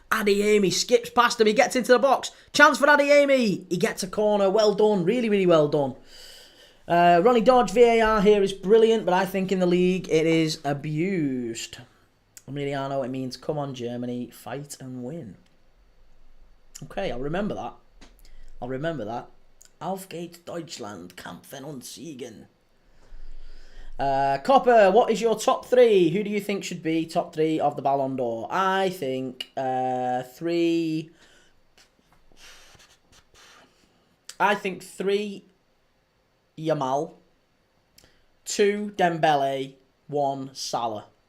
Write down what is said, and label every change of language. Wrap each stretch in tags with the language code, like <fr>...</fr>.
<en>Adeyemi skips past him. He gets into the box. Chance for Adeyemi. He gets a corner. Well done. Really, really well done. Ronnie Dodge VAR here is brilliant, but I think in the league it is abused. Emiliano, it means come on Germany, fight and win. Okay, I'll remember that.</en> <de>Auf geht's Deutschland, kämpfen und siegen.</de> <en>Copper, what is your top three? Who do you think should be top three of the Ballon d'Or? I think three. I think 3 Yamal, 2 Dembele, 1 Salah.</en>